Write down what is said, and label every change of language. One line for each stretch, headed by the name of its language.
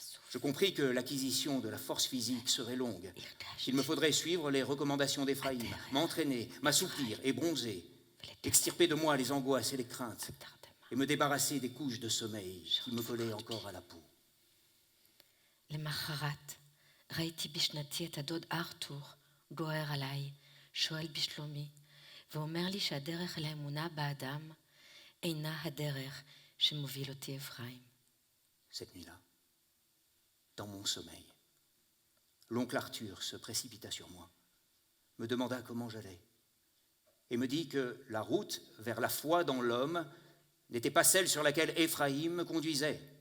French: Je compris que l'acquisition de la force physique serait longue, qu'il me faudrait suivre les recommandations d'Ephraïm, m'entraîner, m'assouplir et bronzer, extirper de moi les angoisses et les craintes, et me débarrasser des couches de sommeil qui me collaient encore à la peau.
Hebrew: למחרת ראיתי בשנתי את הדוד ארתור גוער עליי, שואל בשלומי, ואומר לי שהדרך לאמונה באדם אינה הדרך שמוביל אותי אפרים.
French: Cette nuit-là, dans mon sommeil, l'oncle Arthur se précipita sur moi, me demanda comment j'allais, et me dit que la route vers la foi dans l'homme n'était pas celle sur laquelle Ephraïm me conduisait.